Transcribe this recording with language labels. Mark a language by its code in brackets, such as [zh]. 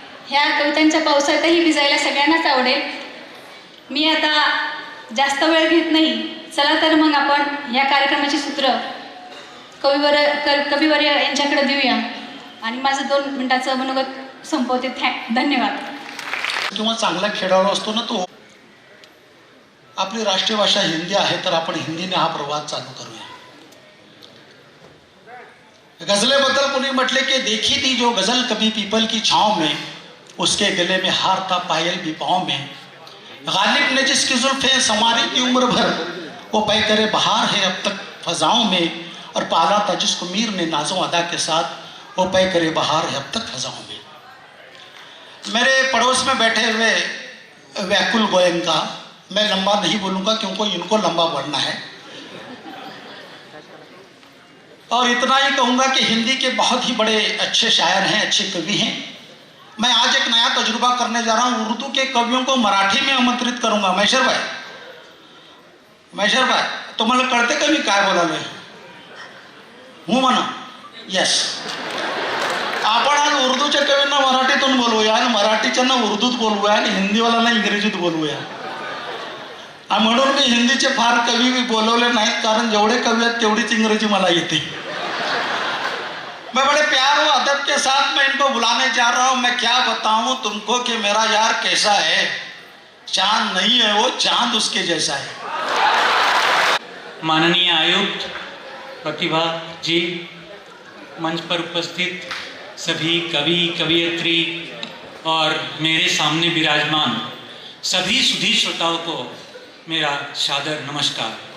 [mr] ह्या कवितांच्या पावसातही भिजायला सगळ्यांनाच आवडेल। मी आता जास्त वेळ घेत नाही, चला तर मग आपण या कार्यक्रमाची सूत्र कविवर्य यांच्याकडे देऊया आणि माझं 2 मिनिटाचं मनोगत संपवते। धन्यवाद। किंवा चांगला खेळाडू असतो ना तो, आपली राष्ट्रीय भाषा हिंदी आहे तर आपण हिंदीने हा प्रवाद चालू करूया। गजलेबद्दल कोणी म्हटले की [hi] देखी थी जो गजल कभी पीपल की छाँव में, उसके गले में हार था पायल भी पाँव में, गालिब ने जिसकी जुल्फें संवारी थी उम्र भर, वो पैकरे बहार है अब तक फजाओं में, और पाला था जिसको मीर ने नाज़ो अदा के साथ, वो पैकरे बहार है अब तक फजाओं में। मेरे पड़ोस में बैठे हुए व्याकुल गोयंका, मैं लंबा नहीं बोलूँगा क्योंकि इनको लंबा बढ़ना है, और इतना ही कहूँगा कि हिंदी के बहुत ही बड़े अच्छे शायर हैं, अच्छे कवि हैं। मैं आज एक नया तजुर्बा करने जा रहा हूँ, उर्दू के कवियों को मराठी में आमंत्रित करूँगा। [mr] मैशर भाई तुम्हाला कळते का मी काय बोलालोय? हूँ म्हणा, यस। आपण आज उर्दूच्या कवींना मराठीतून बोलवूया आणि मराठीच्यांना उर्दूत बोलवूया आणि हिंदीवाल्यांना इंग्रजीत बोलवूया। आणि म्हणून मी हिंदीचे फार कवी मी बोलवले नाहीत, कारण जेवढे कवी आहेत तेवढीच इंग्रजी मला येते. [hi] मैं बड़े प्यार और अदब के साथ मैं इनको बुलाने जा रहा हूँ. मैं क्या बताऊँ तुमको कि मेरा यार कैसा है. चांद नहीं है वो, चांद उसके जैसा है. माननीय आयुक्त प्रतिभा जी, मंच पर उपस्थित सभी कवि कवियत्री और मेरे सामने विराजमान सभी सुधी श्रोताओं को मेरा सादर नमस्कार.